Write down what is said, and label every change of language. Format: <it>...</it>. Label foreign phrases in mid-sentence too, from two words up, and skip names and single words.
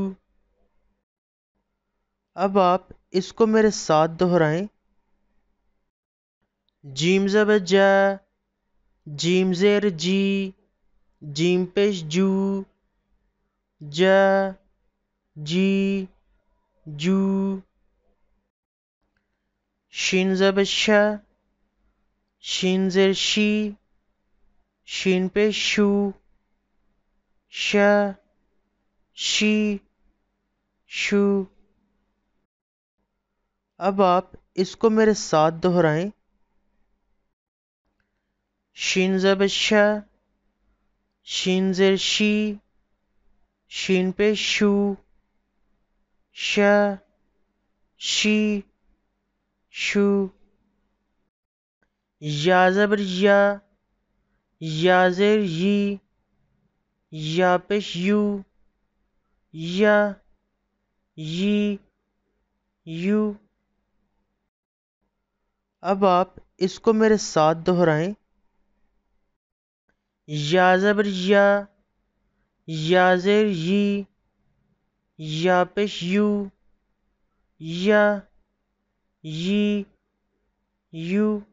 <ur>اب آپ اس کو میرے ساتھ دہرائیں۔ جیم زبر جا، جیم زیر جی، جیم پیش جو، جا جی جو۔ شین زبر شا، شین زیر شی، شین پیش شو، شا شی شو۔ اب آپ اس کو میرے ساتھ دہرائیں۔ شین زبر شا، شین زیر شی، شین پیش شو، شا شی شو۔ یا زبر یا، یا زیر یی، یا پیش یو، یا یی یو۔ اب آپ اس کو میرے ساتھ دہرائیں۔ یا زبر یا، یا زیر یی، یا پیش یو، یا یی یو۔</ur>